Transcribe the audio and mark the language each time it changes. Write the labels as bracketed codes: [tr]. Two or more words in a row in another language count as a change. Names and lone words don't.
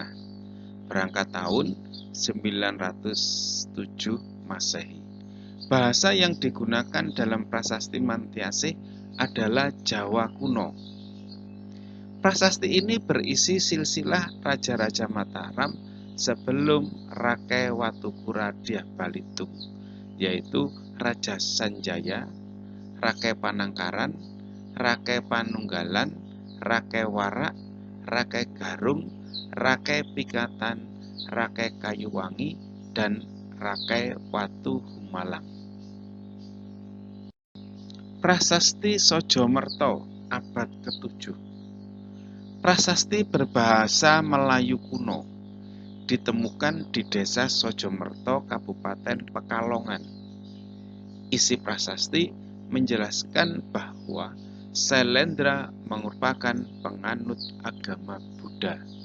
[id] Berangkat tahun 907 Masehi. Bahasa yang digunakan dalam prasasti Mentiasih adalah Jawa kuno. Prasasti ini berisi silsilah raja-raja Mataram sebelum Rakai Watukura Dyah Balitung, yaitu Raja Sanjaya, Rakai Panangkaran, Rakai Panunggalan, Rakai Warak, Rakai Garung, Rakai Pikatan, Rakai Kayuwangi, dan Rakai Watu Humalang. Prasasti Sojomerto abad ke-7. Prasasti berbahasa Melayu kuno ditemukan di Desa Sojomerto, Kabupaten Pekalongan. Isi prasasti menjelaskan bahwa Sailendra merupakan penganut agama Buddha.